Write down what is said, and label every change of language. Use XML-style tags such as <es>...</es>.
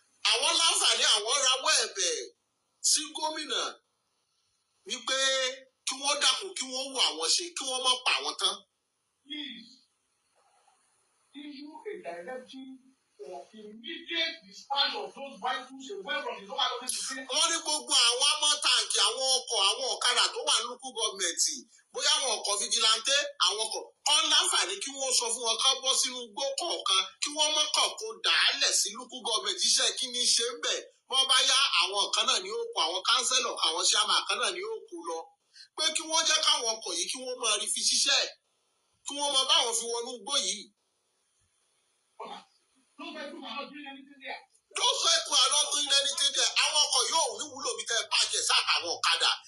<yo>Àwọn láǹfààní àwọn rawọ́ ẹ̀bẹ̀ sí gómìnà wípé kí wọ́n dákun kí wọ́n wo àwọn ṣe kí wọ́n má pa àwọn tán.</yo> <en>Issue a directive for immediate dispatch of those vehicles away from the local government.</en> <yo>Wọ́n ní gbogbo àwọn amọ̀tàǹkì àwọn ọkọ̀ àwọn ọ̀kadà tó wà ní local government bóyá àwọn ọkọ̀ fìjìláńtẹ́ àwọn ọkọ̀ kan láǹfààní kí wọ́n sọ fún wọn ká bọ́ sínú igbó kọ̀ọ̀kan kí wọ́n má kàn kó dàálẹ̀ sí local government iṣẹ́ kí ni ṣe ń bẹ̀ wọ́n bá yá àwọn kan náà ní ó kó àwọn kánsẹ́lọ̀ àwọn ṣáàmà kan náà ní ó kó lọ pé kí wọ́n jẹ́ káwọn ọkọ̀ yìí kí wọ́n máa rí fi ṣiṣẹ́ kí wọ́n máa báwọn fi wọnú igbó yìí.</yo> <en>Those vehicles are not doing anything there. Those vehicles are not doing anything there.</en> <yo>Àwọn ọkọ̀ yóò ní wúlò bí tẹ́ ẹ bàjẹ́ sáàtàwọn ọ̀kadà.</yo>